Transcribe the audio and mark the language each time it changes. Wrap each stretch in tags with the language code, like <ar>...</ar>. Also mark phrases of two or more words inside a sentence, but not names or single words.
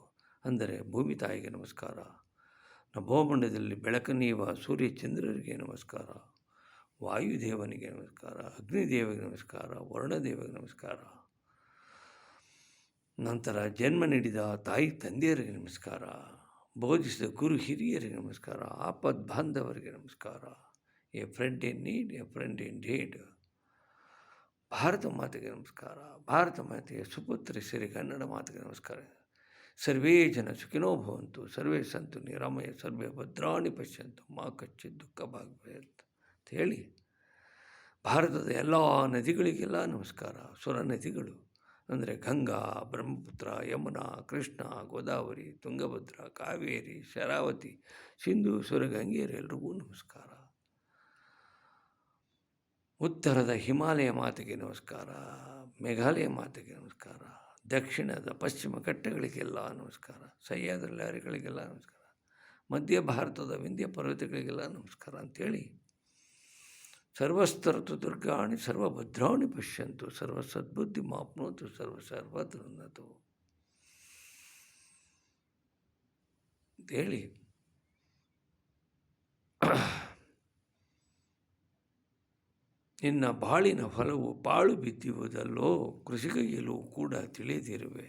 <kn>ಅಂದರೆ ಭೂಮಿ ತಾಯಿಗೆ ನಮಸ್ಕಾರ, ನಭೋಮಂಡಲದಲ್ಲಿ ಬೆಳಕನ್ನೀವ ಸೂರ್ಯ ಚಂದ್ರರಿಗೆ ನಮಸ್ಕಾರ, ವಾಯುದೇವನಿಗೆ ನಮಸ್ಕಾರ, ಅಗ್ನಿದೇವರಿಗೆ ನಮಸ್ಕಾರ, ವರ್ಣದೇವರಿಗೆ ನಮಸ್ಕಾರ, ನಂತರ ಜನ್ಮ ನೀಡಿದ ತಾಯಿ ತಂದೆಯರಿಗೆ ನಮಸ್ಕಾರ, ಬೋಧಿಸಿದ ಗುರು ಹಿರಿಯರಿಗೆ ನಮಸ್ಕಾರ, ಆಪದ್ ಬಾಂಧವರಿಗೆ ನಮಸ್ಕಾರ.</kn> <en>A friend in need, a friend in deed.</en> <kn>ಭಾರತ ಮಾತೆಗೆ ನಮಸ್ಕಾರ, ಭಾರತ ಮಾತೆಯ ಸುಪುತ್ರ ಶ್ರೀ ಕನ್ನಡ ಮಾತೆಗೆ ನಮಸ್ಕಾರ.</kn> <sa>ಸರ್ವೇ ಜನ ಸುಖಿನೋ ಭವಂತು, ಸರ್ವೇ ಸಂತು ನಿರಾಮಯ, ಸರ್ವೇ ಭದ್ರಾಣಿ ಪಶ್ಯಂತು, ಮಾ ಕಚ್ಚಿತ್ ದುಃಖ ಭಾಗ್ಭಯಂತ</sa> <kn>ಅಂತ ಹೇಳಿ ಭಾರತದ ಎಲ್ಲ ನದಿಗಳಿಗೆಲ್ಲ ನಮಸ್ಕಾರ. ಸುರ ನದಿಗಳು ಅಂದರೆ ಗಂಗಾ, ಬ್ರಹ್ಮಪುತ್ರ, ಯಮುನಾ, ಕೃಷ್ಣ, ಗೋದಾವರಿ, ತುಂಗಭದ್ರಾ, ಕಾವೇರಿ, ಶರಾವತಿ, ಸಿಂಧು, ಸುರಗಂಗೆಯರೆಲ್ಲರಿಗೂ ನಮಸ್ಕಾರ. ಉತ್ತರದ ಹಿಮಾಲಯ ಮಾತೆಗೆ ನಮಸ್ಕಾರ, ಮೇಘಾಲಯ ಮಾತೆಗೆ ನಮಸ್ಕಾರ, ದಕ್ಷಿಣದ ಪಶ್ಚಿಮ ಘಟ್ಟಗಳಿಗೆಲ್ಲ ನಮಸ್ಕಾರ, ಸಹ್ಯಾದ್ರಿ ಲಹರಿಗಳಿಗೆಲ್ಲ ನಮಸ್ಕಾರ, ಮಧ್ಯ ಭಾರತದ ವಿಂಧ್ಯ ಪರ್ವತಗಳಿಗೆಲ್ಲ ನಮಸ್ಕಾರ ಅಂಥೇಳಿ</kn> <sa>ಸರ್ವಸ್ತರತು ದುರ್ಗಾಣಿ ಸರ್ವಭದ್ರಾಣಿ ಪಶ್ಯಂತು, ಸರ್ವ ಸದ್ಬುದ್ಧಿ ಮಾಪ್ನೋತು, ಸರ್ವತರುನ್ನತು</sa> <kn>ಅಂತೇಳಿ ನಿನ್ನ ಬಾಳಿನ ಫಲವು ಪಾಳು ಬಿದ್ದಿರುವುದಲ್ಲೋ ಕೃಷಿಕೈಯಲ್ಲೂ ಕೂಡ ತಿಳಿದಿರುವೆ.</kn>